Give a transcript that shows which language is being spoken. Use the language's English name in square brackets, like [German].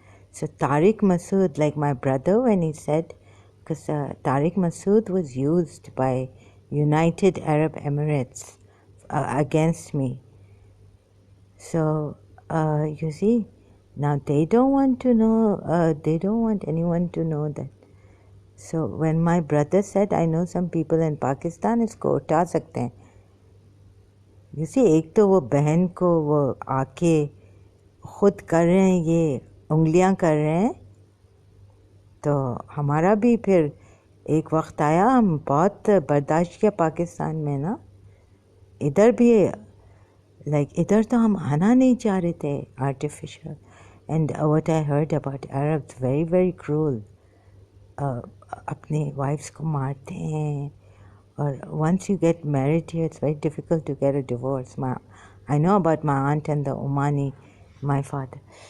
[English] So Tariq Masood, like my brother when he said, because Tariq Masood was used by United Arab Emirates against me. So, you see, now they don't want to know, they don't want anyone to know that. So when my brother said, I know some people in Pakistan, [Hindi] isko uta sakte hain. [English] You see, [Hindi] एक तो वो बहन को वो आके खुद कर रहे हैं, ये उंगलियां कर रहे हैं, तो हमारा भी फिर एक वक्त आया, हम बहुत बर्दाश्त किया पाकिस्तान में ना. इधर भी इधर तो हम आना नहीं चाह रहे थे, artificial. [English] And what I heard about Arabs, very, very cruel. [Hindi] अपने wives को मारते हैं. [English] Or once you get married here, it's very difficult to get a divorce. I know about my aunt and the Omani, my father.